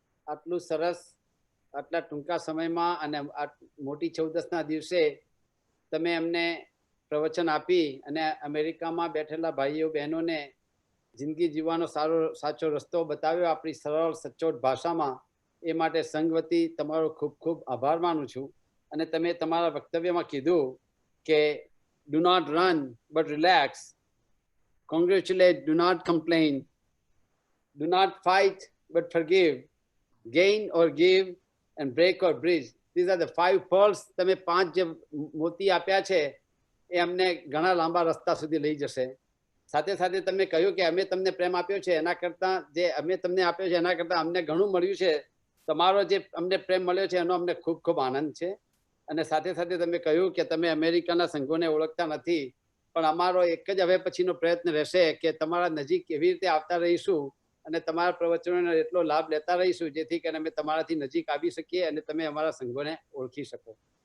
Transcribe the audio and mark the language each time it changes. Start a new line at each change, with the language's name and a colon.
Gujarati: આટલું સરસ, આટલા ટૂંકા સમયમાં અને આ મોટી 14ના દિવસે તમે એમને પ્રવચન આપી અને અમેરિકામાં બેઠેલા ભાઈઓ બહેનોને જિંદગી જીવવાનો સાચો રસ્તો બતાવ્યો આપણી સરળ સચોટ ભાષામાં. એ માટે સંઘ વતી તમારો ખૂબ ખૂબ આભાર માનું છું. અને તમે તમારા વક્તવ્યમાં કીધું કે
English: do not run but relax, congratulate, do not complain, do not fight but forgive, gain or give, and break or bridge. These are the 5 pearls.
Gujarati: તમે 5 જે મોતી આપ્યા છે એ અમને ઘણા લાંબા રસ્તા સુધી લઈ જશે. સાથે સાથે તમે કહ્યું કે અમે તમને પ્રેમ આપ્યો છે એના કરતાં જે અમે તમને આપ્યો છે એના કરતાં અમને ઘણું મળ્યું છે. તમારો જે અમને પ્રેમ મળ્યો છે એનો અમને ખૂબ ખૂબ આનંદ છે. અને સાથે સાથે તમે કહ્યું કે તમે અમેરિકાના સંઘોને ઓળખતા નથી, પણ અમારો એક જ હવે પછીનો પ્રયત્ન રહેશે કે તમારા નજીક કેવી રીતે આવતા રહીશું અને તમારા પ્રવચનોનો એટલો લાભ લેતા રહીશું જેથી કરીને અમે તમારાથી નજીક આવી શકીએ અને તમે અમારા સંઘોને ઓળખી શકો.